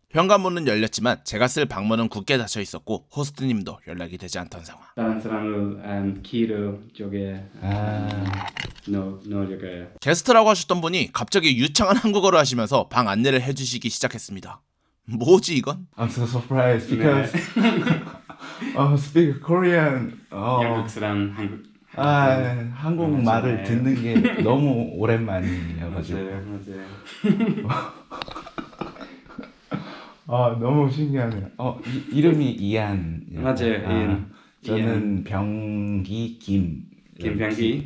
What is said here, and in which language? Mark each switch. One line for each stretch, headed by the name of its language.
Korean: 현관문은 열렸지만 제가 쓸 방문은 굳게 닫혀 있었고 호스트님도 연락이 되지 않던 상황. 다른 사람을 키로 저게
English: no
Korean: 저게 게스트라고 하셨던 분이 갑자기 유창한 한국어를 하시면서 방 안내를 해주시기 시작했습니다. 뭐지 이건?
English: I'm so surprised because speak Korean.
Korean: 영국 사람 한국. 한국말을 맞아요. 듣는 게 너무 오랜만이어가지고. 맞아요. 너무 신기하네요. 이름이 이안. 맞아요, 이안. 저는 병기 김병기.